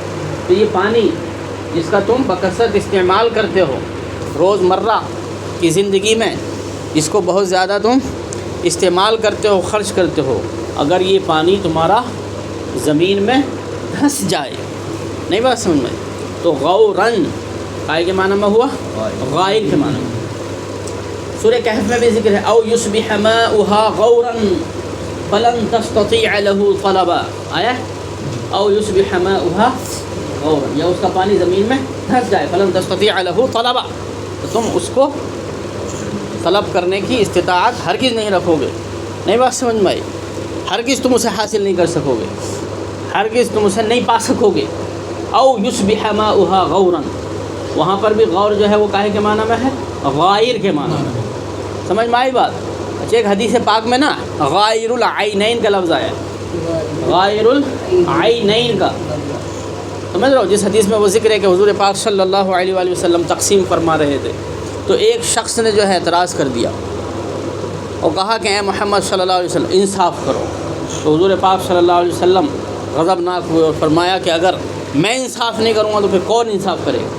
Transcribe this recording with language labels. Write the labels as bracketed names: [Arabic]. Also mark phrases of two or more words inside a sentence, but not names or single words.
[Urdu] تو یہ پانی جس کا تم بکثرت استعمال کرتے ہو روز مرہ کی زندگی میں، جس کو بہت زیادہ تم استعمال کرتے ہو، خرچ کرتے ہو، اگر یہ پانی تمہارا زمین میں دھنس جائے، نہیں بات سمجھ میں؟ تو غوراً کاہے کے معنی میں ہوا؟ غائر کے معنی میں۔ سورہ کہف میں بھی ذکر ہے، [Arabic] او یصبح ماؤها غوراً فلن تستطیع له طلبا، آیا او یصبح ماؤها غوراً، [Urdu] یا اس کا پانی زمین میں دھنس جائے، [Arabic] فلن تستطیع له طلبا، [Urdu] تو تم اس کو طلب کرنے کی استطاعت ہرگز نہیں رکھو گے، نہیں بات سمجھ میں آئی؟ ہرگز تم اسے حاصل نہیں کر سکو گے، ہرگز تم اسے نہیں پا سکو گے۔ [Arabic] او یصبح ماؤها غوراً، [Urdu] وہاں پر بھی غور جو ہے وہ کاہے کے معنی میں ہے؟ غائر کے معنی میں، سمجھ میں آئی بات؟ اچھا، ایک حدیث پاک میں نا [Arabic] غائر العینین [Urdu] کا لفظ آیا ہے، [Arabic] غائر العینین [Urdu] کا، سمجھ رہے ہو؟ جس حدیث میں وہ ذکر ہے کہ حضور پاک [Arabic] صلی اللہ علیہ وآلہ وسلم [Urdu] تقسیم فرما رہے تھے، تو ایک شخص نے جو ہے اعتراض کر دیا اور کہا کہ اے محمد [Arabic] صلی اللہ علیہ وسلم [Urdu] انصاف کرو، تو حضور پاک [Arabic] صلی اللہ علیہ وسلم [Urdu] غضبناک ہوئے اور فرمایا کہ اگر میں انصاف نہیں کروں گا تو پھر کون انصاف کرے گا؟